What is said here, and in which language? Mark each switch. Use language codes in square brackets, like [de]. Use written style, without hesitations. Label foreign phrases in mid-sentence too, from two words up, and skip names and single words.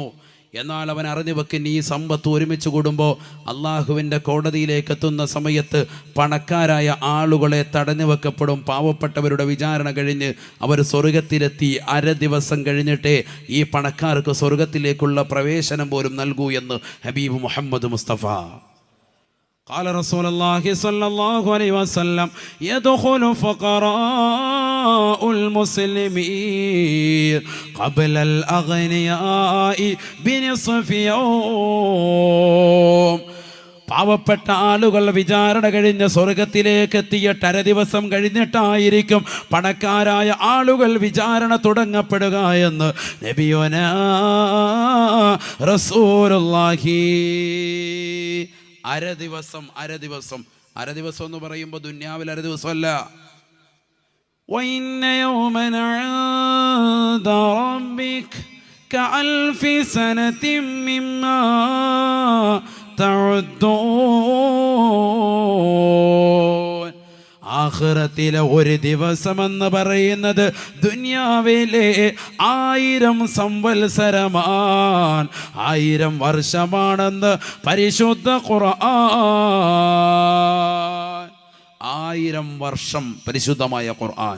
[ml] എന്നാൽ അവൻ അറിഞ്ഞു വെക്കുന്ന ഈ സമ്പത്ത് ഒരുമിച്ച് കൂടുമ്പോൾ അള്ളാഹുവിൻ്റെ കോടതിയിലേക്ക് എത്തുന്ന സമയത്ത് പണക്കാരായ ആളുകളെ തടഞ്ഞു വെക്കപ്പെടും. പാവപ്പെട്ടവരുടെ വിചാരണ കഴിഞ്ഞ് അവർ സ്വർഗത്തിലെത്തി 1/2 ദിവസം കഴിഞ്ഞിട്ടേ ഈ പണക്കാർക്ക് സ്വർഗത്തിലേക്കുള്ള പ്രവേശനം പോലും നൽകൂ എന്ന് ഹബീബ് മുഹമ്മദ് മുസ്തഫ. [ar] قال رسول الله صلى الله عليه وسلم يدخل فقراء المسلمين قبل الأغنياء بنصف يوم. [ml] പാവപ്പെട്ട ആളുകൾ വിചാരണ കഴിഞ്ഞ് സ്വർഗത്തിലേക്ക് എത്തിയിട്ട് 1/2 ദിവസം കഴിഞ്ഞിട്ടായിരിക്കും പണക്കാരായ ആളുകൾ വിചാരണ തുടങ്ങപ്പെടുക എന്ന് [ar] نبينا رسول الله. [ml] 1/2 ദിവസം എന്ന് പറയുമ്പോൾ ദുന്യാവിൽ 1/2 ദിവസമല്ല. [ar] وَإِنَّ يَوْمًا عِندَ رَبِّكَ كَأَلْفِ سَنَةٍ مِّمَّا تَعُدُّونَ. [ml] ആഖിറത്തിലെ ഒരു ദിവസമെന്ന് പറയുന്നത് ദുനിയാവിലെ 1000 സംവത്സരമാണ്, 1000 വർഷമാണെന്ന് പരിശുദ്ധ ഖുർആൻ. 1000 വർഷം പരിശുദ്ധമായ ഖുർആൻ.